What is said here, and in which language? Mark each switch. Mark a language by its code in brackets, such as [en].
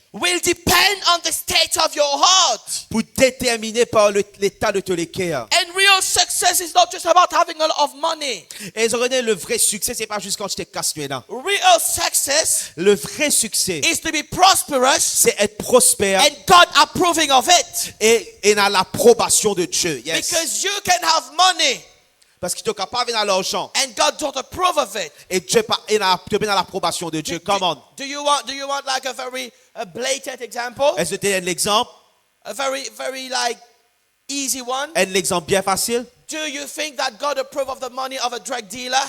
[en] will depend on the state of your heart. [fr] Pour déterminer par l'état de tous les cœurs. [en] And we real success is not just about having a lot of money. [fr] Et ils ont regardé le vrai succès, c'est pas juste quand tu te casses les dents. [en] Real success [fr] Le vrai succès, [en] is to be prosperous [fr] c'est être prospère [en] and God approving of it. [fr] et dans l'approbation de Dieu. [en] Yes. Because you can have money [fr] Parce qu'il est capable d'avoir l'argent. [en] and God don't approve of it. [fr] Et Dieu est dans l'approbation de Dieu. [en] Come on. Do you want like a very blatant example? [fr] Est-ce que tu as un exemple? [en] A very like easy one? [fr] Un exemple bien facile? [en] Do you think that God approve of the money of a drug dealer?